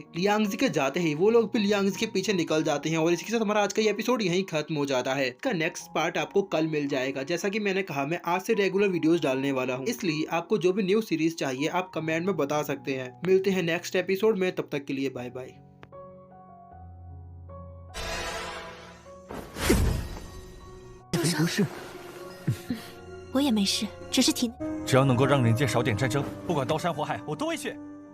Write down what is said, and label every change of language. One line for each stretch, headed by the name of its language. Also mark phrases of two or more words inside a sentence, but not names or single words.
Hindi: लियांगजी के जाते ही वो लोग भी लियांगजी के पीछे निकल जाते हैं और इसके साथ हमारा आज का ये एपिसोड यहीं खत्म हो जाता है। इसका
English: next part
Hindi: आपको कल मिल जाएगा। जैसा कि मैंने कहा मैं आज से
English: regular videos
Hindi: डालने वाला हूँ, इसलिए आपको जो भी
English: new series
Hindi: चाहिए आप कमेंट में बता सकते हैं। मिलते हैं
English: next episode
Hindi: में, तब तक के लिए
English: bye bye.
Chinese: 不是，我也没事，只是体内只要能够让人界少点战争，不管刀山火海，我都会去。